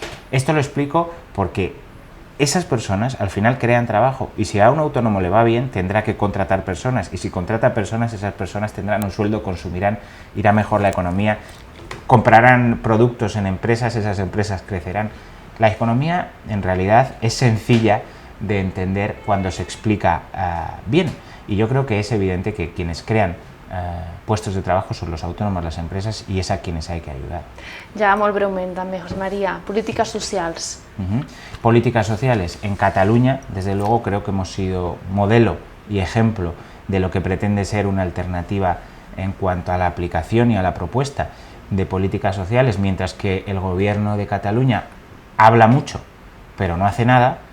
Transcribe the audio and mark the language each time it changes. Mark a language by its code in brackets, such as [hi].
[es] Esto lo explico porque esas personas al final crean trabajo y si a un autónomo le va bien tendrá que contratar personas y si contrata personas, esas personas tendrán un sueldo, consumirán, irá mejor la economía, comprarán productos en empresas, esas empresas crecerán. La economía en realidad es sencilla de entender cuando se explica bien y yo creo que es evidente que quienes crean puestos de trabajo son los autónomos, las empresas, y es a quienes hay que ayudar. [ca] Ja molt breument també, José María, polítiques socials. [es] Políticas sociales. En Cataluña, desde luego, creo que hemos sido modelo y ejemplo de lo que pretende ser una alternativa en cuanto a la aplicación y a la propuesta de políticas sociales, mientras que el gobierno de Cataluña habla mucho, pero no hace nada.